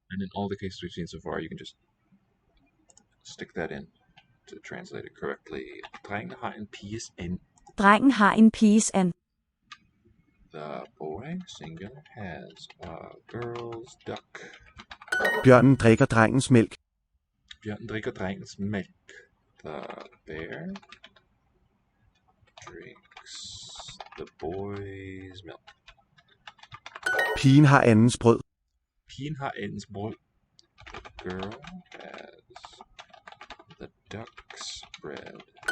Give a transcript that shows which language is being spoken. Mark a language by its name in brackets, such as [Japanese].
[English] And in all the cases we've seen so far, you can just stick that in to translate it correctly. [Danish] Drengen har en piges and. Drengen har en piges and. [English] The boy, singular, has a girl's duck. [Danish] Bjørnen drikker drengens mælk. Bjørnen drikker drengens mælk. [English] The bear drinks the boy's milk. [Danish] Pigen har andens brød. Pigen har andens brød. [English] The girl has the duck's bread.